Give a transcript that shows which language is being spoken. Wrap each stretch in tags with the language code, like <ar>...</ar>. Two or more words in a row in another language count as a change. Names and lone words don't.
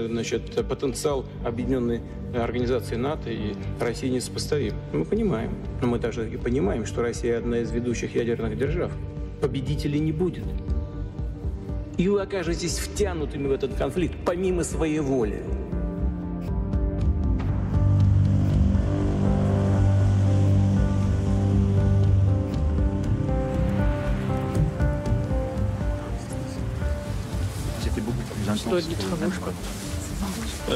<ru>Конечно, потенциал Объединенной организации НАТО и России несопоставим. Мы понимаем. Но мы также и понимаем, что Россия одна из ведущих ядерных держав. Победителей не будет. И вы окажетесь втянутыми в этот конфликт помимо своей воли.</ru> <fr>Ça doit être du travail, je crois. Ouais.</fr>